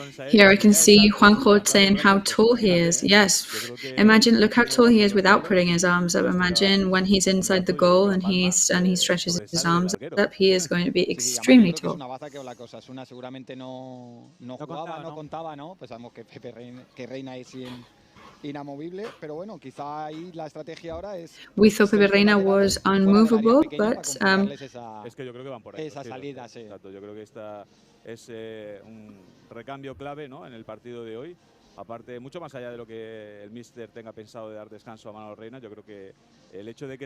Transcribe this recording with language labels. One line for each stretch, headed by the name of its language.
English: Here I can see Juanjo saying how tall he is. Yes, imagine, look how tall he is without putting his arms up. Imagine when he's inside the goal and he stretches his arms up, he is going to be extremely tall.
Spanish: Seguramente no contaba, ¿no? Pues sabemos que Reina es inamovible, pero bueno, quizá ahí la estrategia ahora es.
English: We thought Pepe Reina was unmovable, but
Spanish: es que yo creo que van por ahí. Esa salida, sí. Exacto, yo creo que esta es un recambio clave, ¿no?, en el partido de hoy. Aparte, mucho más allá de lo que el míster tenga pensado de dar descanso a Manolo Reina, yo creo que el hecho de que